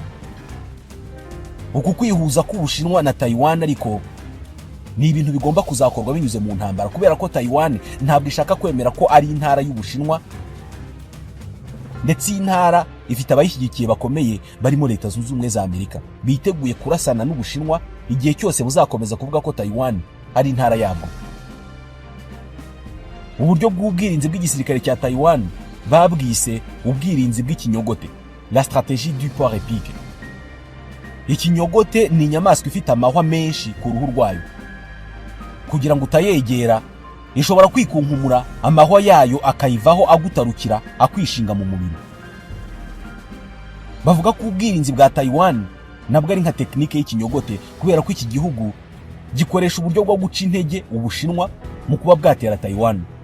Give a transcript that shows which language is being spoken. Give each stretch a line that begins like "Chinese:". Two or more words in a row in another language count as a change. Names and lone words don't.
Kinyarwanda: Uku kwihuza k'Ubushinwa na Taiwan ariko ni ibintu bigomba kuzakorwa binyuze mu ntambara, kubera ko Taiwan ntabwo ishaka kwemera ko ari intara y'Ubushinwa, ndetse intara ifite abayishyigikiye bakomeye barimo Leta Zunze Ubumwe za Amerika biteguye kurasana n'Ubushinwa igihe cyose buzakomeza kuvuga ko Taiwan ari intara yabwo. Uburyo bw'ubwirinzi bw'igisirikare cya Taiwan babwise ubwirinzi bw'ikinyogote,
French: la stratégie du port épique.
Kinyarwanda: Ikinyogote ni inyamaswa ifite amahwa menshi ku ruhu rwayo. Kugira ngo utayegera, ishobora kwikunkumura amahwa yayo akayivaho agutarukira akwishinga mu mubiri. Bavuga ko ubwirinzi bwa Taiwan nabwo ari nka tekinike y'ikinyogote, kubera ko iki gihugu gikoresha uburyo bwo guca intege Ubushinwa mu kuba bwatera Taiwan.